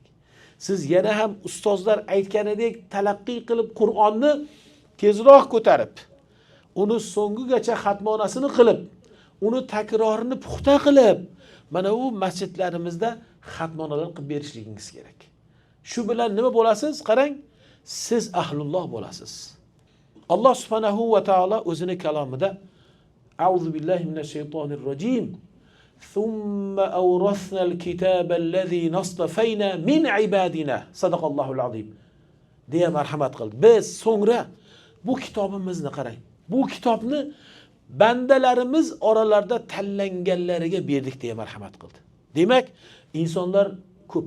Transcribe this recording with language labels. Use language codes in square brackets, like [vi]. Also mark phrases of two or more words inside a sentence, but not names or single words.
[uz] Siz yana ham ustozlar aytganidek talaqqiy qilib Qur'onni tezroq ko'tarib, uni so'ngigacha xatmonasini qilib, uni takrorini puxta qilib, mana u masjidlarimizda xatmonalar qilib berishligingiz kerak. Shu bilan nima bo'lasiz? Qarang, siz ahlulloh bo'lasiz. Alloh [ar] سبحانه وتعالى [uz] o'zini kalomida [ar] أعوذ بالله من الشيطان الرجيم. ثم أورثنا الكتاب الذي نصطفينا من عبادنا. صدق الله العظيم. [uz] deya marhamat qildi. Biz so'ngra bu kitobimizni qarang. Bu kitobni bandalarimiz oralarida tanlanganlariga berdik deya marhamat qildi. Demak, insonlar ko'p.